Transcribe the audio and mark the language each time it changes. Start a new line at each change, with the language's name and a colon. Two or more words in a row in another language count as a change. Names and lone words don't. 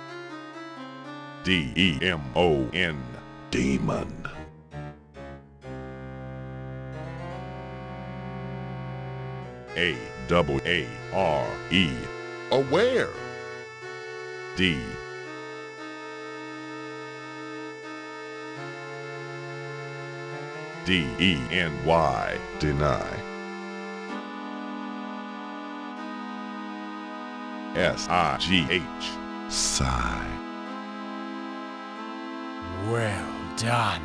English: D-E-M-O-N. Demon. A-double-A-R-E. Aware. D. D-E-N-Y. Deny. S-I-G-H. Sigh. Well done.